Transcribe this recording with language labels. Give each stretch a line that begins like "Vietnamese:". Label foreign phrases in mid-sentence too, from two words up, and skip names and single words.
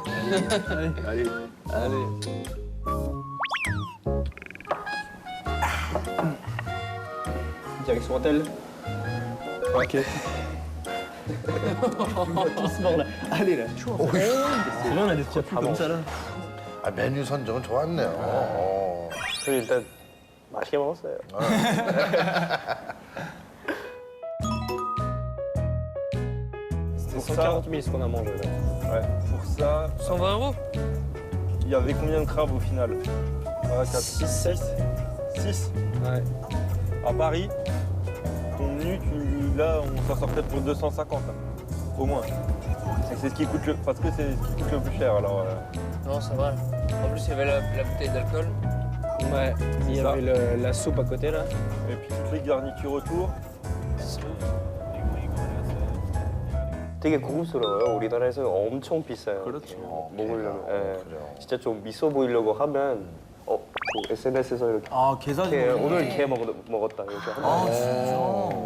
French: Allez. Allez. Direction hôtel. Ok. Allez là. C'est là, on a des petits comme ça là.
Korean: 아, 메뉴 선정은 좋았네요. 저 일단 맛있게 먹었어요.
French: C'était 140 000 ce qu'on a mangé là. Ouais, pour ça, 120 €? il y avait combien de crabes au final? 6, 7. 6. Ouais. À Paris, ton menu, là, on s'en sort peut-être pour 250, hein, au moins. C'est ce qui coûte parce que c'est ce qui coûte le plus cher, alors... Non, ça va. En plus, il y avait la bouteille d'alcool. Ouais, il y Ça. avait la soupe à côté là. Et puis toutes les garnitures autour.
Korean: 되게 고급스러워요. 우리나라에서 엄청 비싸요. 그렇죠. 먹으려면. 예. 그래요. 진짜 좀 있어 보이려고 하면 그 SNS에서 이렇게 아 게사지. 오늘 게 먹었다 이렇게 하면 아 진짜.